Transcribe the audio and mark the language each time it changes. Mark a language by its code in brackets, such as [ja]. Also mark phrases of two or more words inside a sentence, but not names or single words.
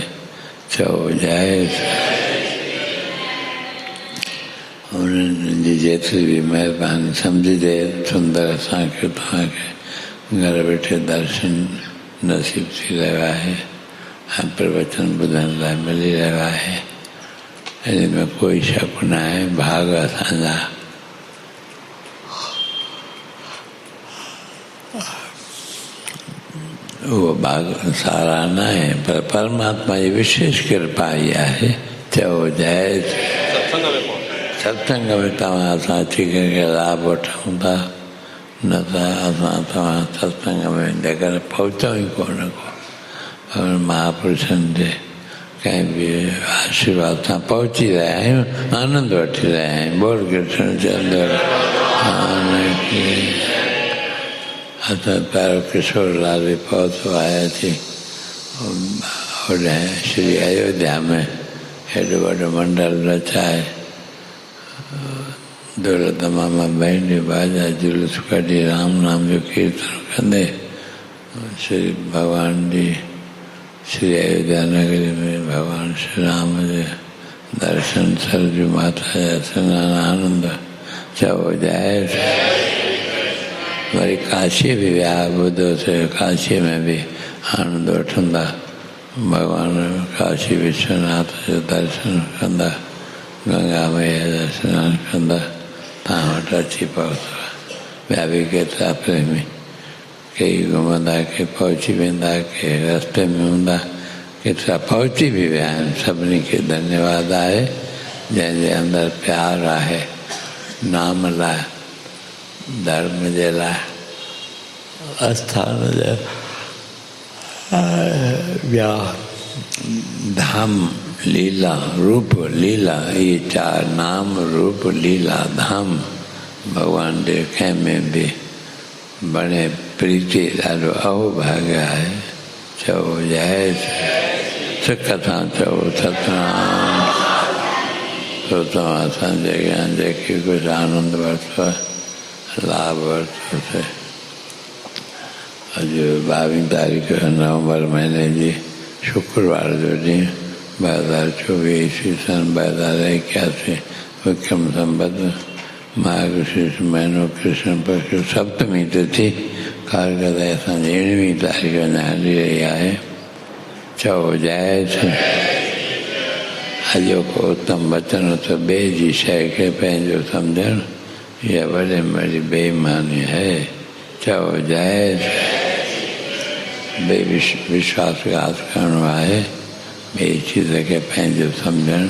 [sd] चओ जाए उन्हनि जी जेतिरी बि महिरबानी सम्झिजे सुंदर असांखे तव्हांखे घर वेठे दर्शन नसीब थी रहियो आहे ऐं प्रवचन ॿुधण लाइ मिली रहियो आहे। हिन में कोई शक न आहे। भाग असांजा वो भाग सारा न आहे पर परमात्मा जी विशेष कृपा ई आहे। चओ जय सत्संग में तव्हां असां अची करे लाभ वठूं था न त असां तव्हां सत्संग में जेकर पहुचूं ई कोन को महापुरुषनि जे कंहिं बि आशीर्वाद सां पहुची रहिया आहियूं आनंद वठी रहिया आहियूं। बोल कृष्ण चंद्र असां प्यारो किशोर लाल बि पहुतो आहे अची होॾे श्री अयोध्या में हेॾो वॾो मंडल रचाए दौलत मामा बैंड बाजा जुलूस कढी राम नाम जो कीर्तन कंदे श्री भगवान जी श्री अयोध्या नगरी में भगवान श्री राम जे दर्शन सरजू माता जा सनान आनंद चओ जाए। वरी काशी बि विया ॿुधोसीं काशी में बि आनंद वठंदा भगवान काशी विश्वनाथ जो दर्शन कंदा गंगा मैया जा सनान कंदा तव्हां वटि अची पहुतो। ॿिया बि केतिरा प्रेमी कई घुमंदा के पहुची वेंदा के रस्ते में हूंदा केतिरा पहुची बि विया आहिनि। सभिनी खे धन्यवाद आहे जंहिंजे अंदरि प्यारु आहे नाम लाइ धर्म जे लाइ आस्थान जे ॿिया धाम लीला रूप लीला इहे चारि नाम रूप लीला धाम भॻवान जे कंहिं में बि बणे प्रीति ॾाढो अहोभाग्य आहे। चओ जय सिक सां चओ सतनाम तो तव्हां असांजे अॻियां जेके कुझु आनंद वरितो लाभ वरितोसीं। अॼु 22 तारीख़ नवंबर महीने जी शुक्रवार जो ॾींहुं 2024 ईस्वी सन 2081 विक्रम संवत मार्गशीर्ष महीनो कृष्ण पक्ष सप्तमी तिथि कारगद असांजी 19वीं तारीख़ अञा हली रही आहे। चओ जय अॼोको उत्तम वचन त ॿिए जी शइ खे पंहिंजो सम्झणु इहा वॾे में वॾी बेईमानी है। चओ जय विश्वासघात करणो आहे ॿिए चीज़ खे पंहिंजो सम्झणु।